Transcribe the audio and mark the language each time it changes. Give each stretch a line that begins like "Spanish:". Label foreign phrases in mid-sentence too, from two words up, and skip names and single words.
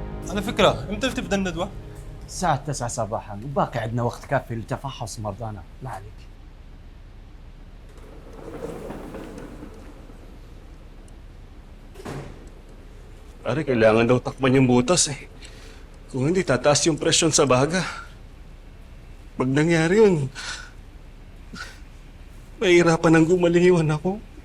Arabic: على فكرة امتى بتبدا الندوة؟ الساعة 9 صباحا وباقي عندنا وقت كافي لتفحص مرضانا، ما عليك.
Filipino: Pare, kailangan daw takpan yung butas eh. Kung hindi, tataas yung presyon sa baga. Pag nangyari yun, mahihirapan ang gumaling yung anak ko.